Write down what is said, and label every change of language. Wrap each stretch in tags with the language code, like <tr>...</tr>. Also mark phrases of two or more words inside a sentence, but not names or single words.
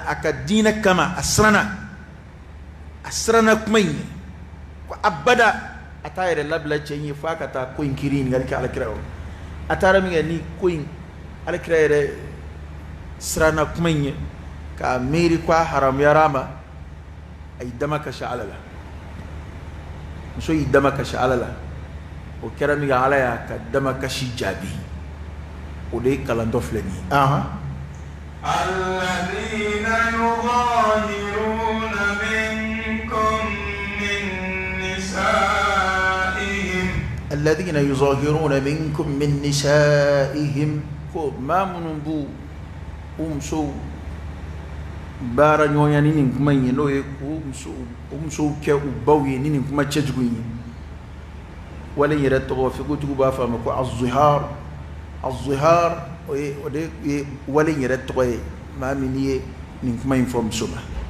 <bm>a ka diinɛ kama a siranna kuma in ye ko abada a t'a yɛrɛ labila cɛ in ye f'a ka taa ko in kiiri ɲininkali kɛ alakira yɔrɔ a taara min kɛ ni ko in alakira yɛrɛ siranna kuma in ye k'a miiri ko a haramuyara ma a y'i dama kasi Ala la muso y'i dama kasi Ala la o kɛra min kɛ Ala y'a ka dama kasi jaabi o de ye kalantɔ filɛ nin ye</bm> <ar>الذين يظاهرون منكم من نسائهم الذين يظاهرون منكم من نسائهم</ar> <bm>ko maa minnu b'u musow baara ɲɔgɔnya ni nin kuma in ye n'o ye k'u musow kɛ u baw ye ni nin kuma cɛjugu in ye wale in yɛrɛ tɔgɔ fikotigiw b'a fɔ a ma ko az-zihar o de ye wale in yɛrɛ tɔgɔ ye maa min ye nin kuma in fɔ muso ma</bm>